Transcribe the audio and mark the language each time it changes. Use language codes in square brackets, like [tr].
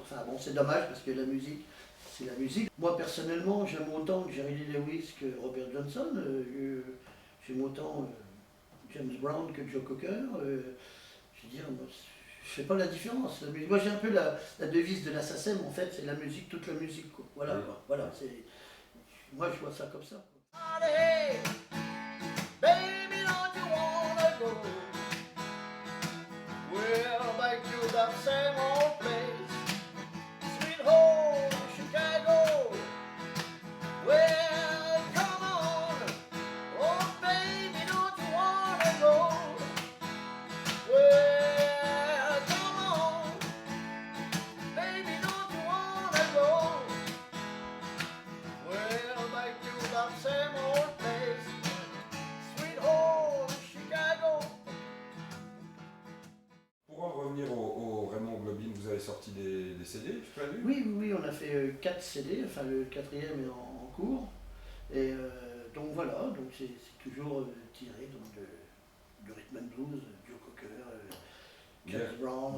[fr] Enfin bon, c'est dommage parce que la musique, c'est la musique. Moi personnellement, j'aime autant Jerry Lee Lewis que Robert Johnson, j'aime autant James Brown que Joe Cocker. Je veux dire, moi, je fais pas la différence. Moi j'ai un peu la devise de la SACEM, en fait, c'est la musique, toute la musique, quoi. Voilà, quoi. Voilà, moi je vois ça comme ça. [en] Allez, baby, don't you wanna go? Well, back to that same old place, sweet home Chicago. Well, come on, oh baby, don't you wanna go? Well, come on, baby, don't you wanna go? Well, back to that same old place, sweet home Chicago. [fr] Pour en revenir au Raymond Globine, vous avez sorti des CD, je peux aller? Oui, on a fait 4 CD, enfin le quatrième est en cours. Et donc voilà, donc c'est toujours tiré donc, de rhythm and blues, Joe Cocker, James Brown.